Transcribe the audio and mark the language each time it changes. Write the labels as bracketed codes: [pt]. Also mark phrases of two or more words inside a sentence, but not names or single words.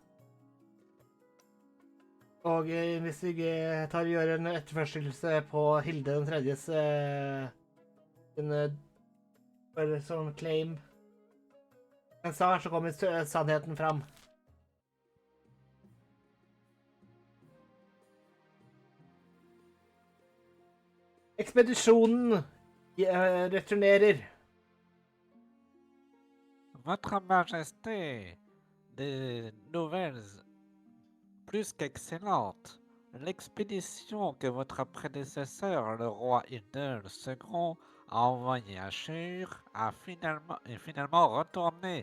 [no] Og hvis vi tar og gjør en etterførselse på Hilde den tredjes sånn claim, men så kommer sannheten fram. Ekspedisjonen returnerer. [fr] Votre Majesté, des nouvelles plus qu'excellentes. L'expédition que votre prédécesseur, le roi Idel II, a envoyée à Shur est finalement retournée.